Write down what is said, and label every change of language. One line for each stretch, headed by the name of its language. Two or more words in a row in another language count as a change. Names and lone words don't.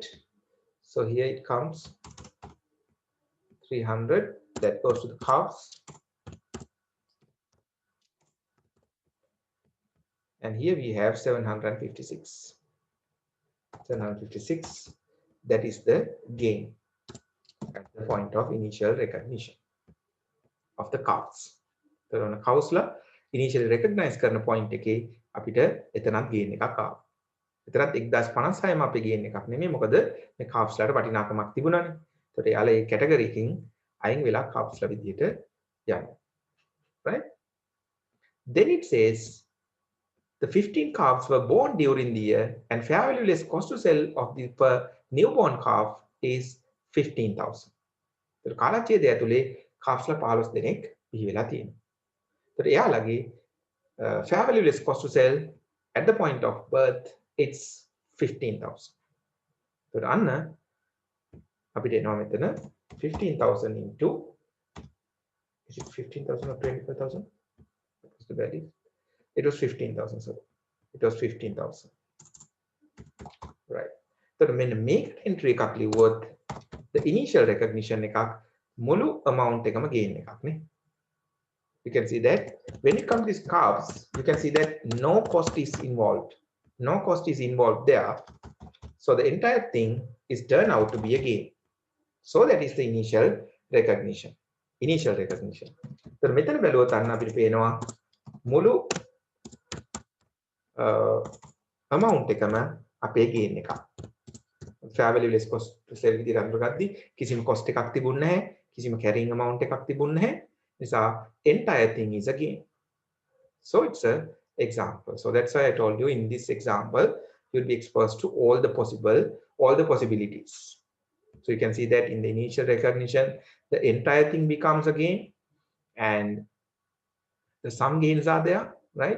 English: So here it comes 300, that goes to the calves, and here we have 756. 756, that is the gain at the point of initial recognition of the calves. So on cows la initially recognize
Sinhala: කරන point එකේ අපිට එතනක් gain එකක් ආවා. එතරම් 1056ම අපේ ගේන් එකක් නෙමෙයි මොකද මේ කාප්ස්ලාට වටිනාකමක් තිබුණානේ. ඒතකොට යාලා ඒ කැටගරි එකකින් අයින් වෙලා කාප්ස්ලා විදියට යනවා.
English: Right? Then it says the 15 calves were born during the year and fair value less cost to sell of the per newborn calf is 15,000.
Sinhala: ඒතකොට කාලච්ඡේදය ඇතුලේ කාප්ස්ලා 15 දෙනෙක් බිහි වෙලා තියෙනවා. ඒතකොට එයාලගේ
English: fair value less cost to sell at the point of birth it's 15,000. So
Sinhala: අන්න අපිට එනවා මෙතන
English: 15,000 into, is it 15,000 or 25,000? What was the value? It was 15,000. So it was 15,000. Right.
Sinhala: So මෙන්න මේක entry එකක් ලිව්වොත්
English: the initial recognition
Sinhala: එකක් මුළු amount එකම gain එකක් නේ.
English: You can see that when it comes to these calves, you can see that no cost is involved. No cost is involved there. So the entire thing is turned out to be a gain. So that is the initial recognition. Initial recognition. So
Sinhala: මෙතන බැලුවොත් අන්න අපිට පේනවා මුළු amount එකම අපේ gain එකක්.
English: Fair value less cost to sell
Sinhala: විදිහට අඳුරගද්දි කිසිම cost එකක් තිබුණ නැහැ. කිසිම carrying amount එකක් තිබුණ නැහැ.
English: නිසා entire thing is a gain. So it's a example. So that's why I told you in this example you'll be exposed to all the possibilities. So you can see that in the initial recognition the entire thing becomes a gain, and the some gains are there, right?